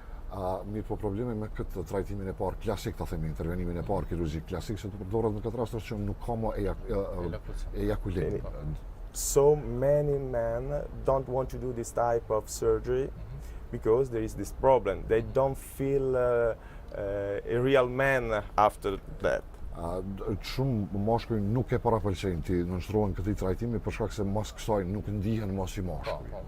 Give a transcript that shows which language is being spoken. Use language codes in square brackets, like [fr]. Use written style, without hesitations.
[sq] Mirë, po problemi me këtë trajtimin e parë klasik, ta themi, intervenimin e parë kirurgjik klasik, se të përdoret në këtë rast është që nuk ka më ejakulim. [en] So many men don't want to do this type of surgery because there is this problem. They don't feel a real man after that. [sq] Shumë mashkuj nuk e parapëlqejnë ti nënshtrohen këtij trajtimi për shkak se mas kësaj nuk ndihen më si mashkuj.